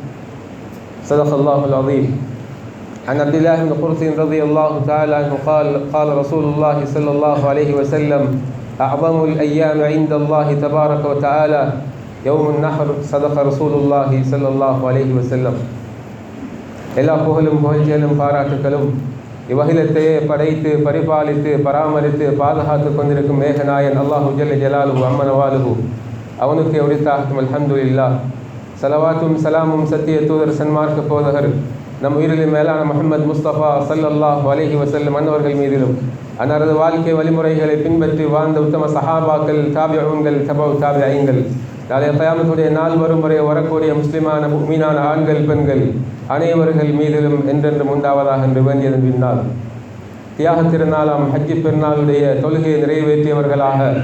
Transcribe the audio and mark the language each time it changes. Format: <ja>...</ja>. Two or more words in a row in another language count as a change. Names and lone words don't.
<ar>صدق الله العظيم. عن عبد الله بن قرث رضي الله تعالى عنه قال رسول الله صلى الله عليه وسلم: أعظم الأيام عند الله تبارك وتعالى يوم النحر. صدق رسول الله صلى الله عليه وسلم.</ar> <ta>எல்லா புகழும் புகழ்ச்சிகளும் பாராட்டுகளும் இவ்வகிலத்தையே படைத்து பரிபாலித்து பராமரித்து பாதுகாத்து கொண்டிருக்கும் மேகநாயன்</ta> <ar>الله جل جلاله عم نواله</ar> <ta>அவனுக்கு உரித்தாகட்டும்.</ta> <ar>الحمد لله.</ar> <ta>சலவாத்தும் சலாமும் சத்திய தூதர் சன்மார்க்க போதகர் நம் உயிரிலும் மேலான முஹம்மது முஸ்தபா</ta> <ar>صلى الله عليه وسلم</ar> <ta>அன்னவர்கள் மீதிலும் அன்னாரது வாழ்க்கை வழிமுறைகளை பின்பற்றி வாழ்ந்த உத்தம சஹாபாக்கள், தாபிஊன்கள், தபவு தாபிஈன்கள், நாளைய கியாமத்துடைய நாள் வரும் வரை வரக்கூடிய முஸ்லிமான முஃமினான ஆண்கள் பெண்கள் அனைவர்கள் மீதிலும் என்றென்றும் உண்டாவதாக என்று வேண்டியதன் பின்னால் தியாக திருநாளாம் ஹஜ்ஜி பெருநாளுடைய தொழுகையை நிறைவேற்றியவர்களாக</ta>